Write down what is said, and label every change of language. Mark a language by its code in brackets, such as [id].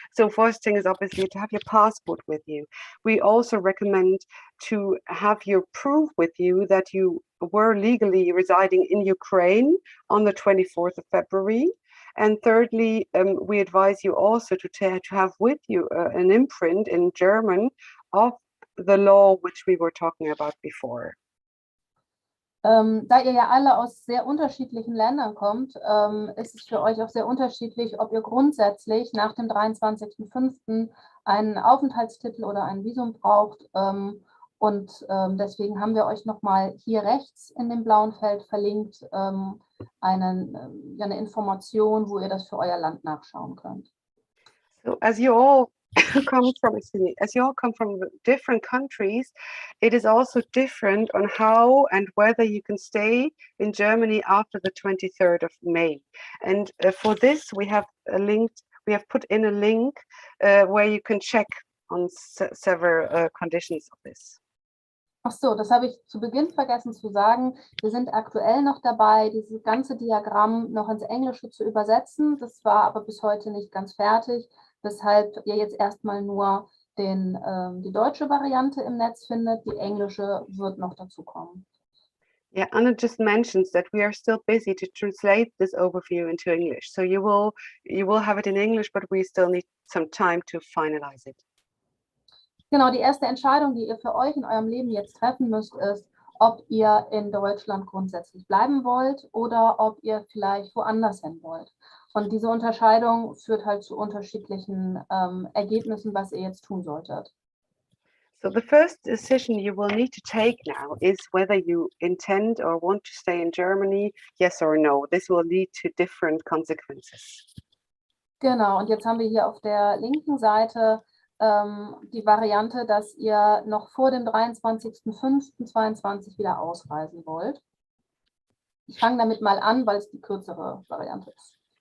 [en] So first thing is obviously to have your passport with you. We also recommend to have your proof with you that you were legally residing in Ukraine on the 24th of February. And thirdly, we advise you also to have with you an imprint in German of the law which we were talking about before. [de] Da ihr ja alle aus sehr unterschiedlichen Ländern kommt, ist es für euch auch sehr unterschiedlich, ob ihr grundsätzlich nach dem 23.05. einen Aufenthaltstitel oder ein Visum braucht. Deswegen haben wir euch nochmal hier rechts in dem blauen Feld verlinkt eine Information, wo ihr das für euer Land nachschauen könnt. [en] So as you all come from, excuse me, as you all come from different countries, it is also different on how and whether you can stay in Germany after the 23rd of May. And for this, we have put in a link where you can check on several conditions of this. [de] Ach so, das habe ich zu Beginn vergessen zu sagen. Wir sind aktuell noch dabei, dieses ganze Diagramm noch ins Englische zu übersetzen. Das war aber bis heute nicht ganz fertig, weshalb ihr jetzt erstmal nur die deutsche Variante im Netz findet. Die englische wird noch dazu kommen. [en] Yeah, Anna just mentions that we are still busy to translate this overview into English. So you will have it in English, but we still need some time to finalize it. [de] Genau, die erste Entscheidung, die ihr für euch in eurem Leben jetzt treffen müsst, ist, ob ihr in Deutschland grundsätzlich bleiben wollt oder ob ihr vielleicht woanders hin wollt. Und diese Unterscheidung führt halt zu unterschiedlichen Ergebnissen, was ihr jetzt tun solltet. [en] So the first decision you will need to take now is whether you intend or want to stay in Germany, yes or no. This will lead to different consequences. [de] Genau, und jetzt haben wir hier auf der linken Seite die Variante, dass ihr noch vor dem 23.05.22 wieder ausreisen wollt. Ich fange damit mal an, weil es die kürzere Variante ist.